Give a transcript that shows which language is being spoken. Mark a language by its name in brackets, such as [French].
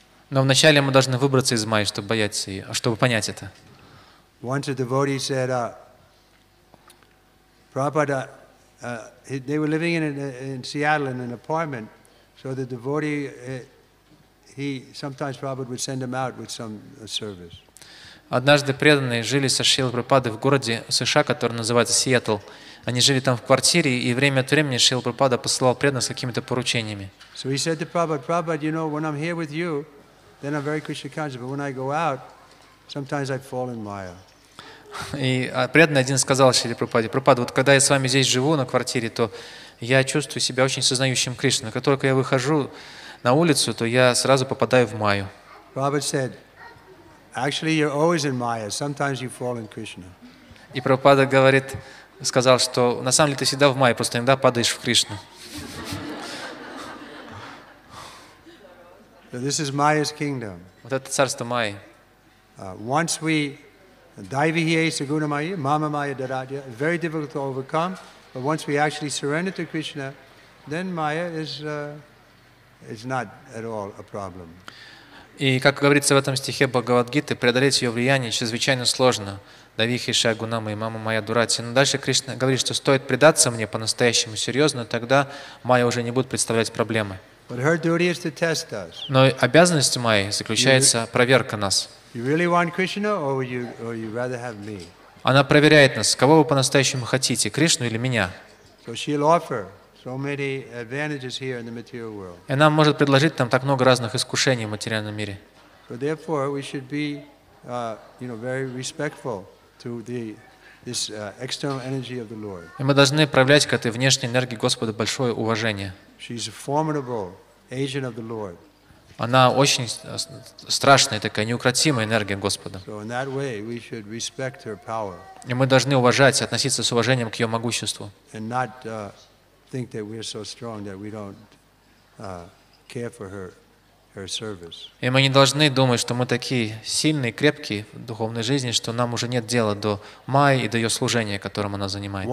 [Russian] Но вначале мы должны выбраться из майи, чтобы бояться ее, чтобы понять это. [English] Once a devotee said, Prabhupada, they were living in Seattle in an apartment, so the devotee, sometimes Prabhupada would send him out with some service. [Russian] Однажды преданные жили со Шрилой Прабхупадой в городе США, который называется Сиэтл. Они жили там в квартире, и время от времени Шрила Прабхупада посылал преданных с какими-то поручениями. [English] So he said to Prabhupada, Prabhupada, you know, when I'm here with you, then I'm very Krishna conscious, but when I go out, sometimes I fall in Maya. [Russian] И преданный один сказал Шриле Прабхупаде: Прабхупада, вот когда я с вами здесь живу на квартире, то я чувствую себя очень сознающим Кришну. Как только я выхожу на улицу, то я сразу попадаю в майю. [English] Prabhupada said, actually, you're always in Maya. Sometimes you fall in Krishna. [Russian] И Прабхупада сказал, что на самом деле ты всегда в майе, просто иногда падаешь в Кришну. [English] So this is Maya's kingdom. [Russian] Вот это царство майи. [English] Once we [Sanskrit] Daivihi Saguna Maya, Mama Maya Daradya, [English] very difficult to overcome, but once we actually surrender to Krishna, then Maya is not at all a problem. [Russian] И, как говорится в этом стихе Бхагавад-гиты, преодолеть ее влияние чрезвычайно сложно. [Sanskrit] Давихи Шагунама и Мама Майя Дурати. [Russian] Но дальше Кришна говорит, что стоит предаться мне по-настоящему серьезно, тогда майя уже не будет представлять проблемы. [English] But her duty is to test us. [Russian] Но обязанность Майи заключается проверка нас. [English] You really want Krishna, or you rather have me? [Russian] Она проверяет нас, кого вы по-настоящему хотите, Кришну или меня. [English] So she'll offer so many advantages here in the material world. [Russian] И она может предложить нам так много разных искушений в материальном мире. [English] So therefore, we should be, very respectful to this external energy of the Lord. [Russian] И мы должны проявлять к этой внешней энергии Господа большое уважение. [English] She's a formidable agent of the Lord. [Russian] Она очень страшная, такая неукротимая энергия Господа. [English] So in that way, we should respect her power. [Russian] И мы должны уважать, относиться с уважением к ее могуществу. [English] And not think that we're so strong that we don't care for her service. [Russian] И мы не должны думать, что мы такие сильные, крепкие в духовной жизни, что нам уже нет дела до Майи и до ее служения, которым она занимается.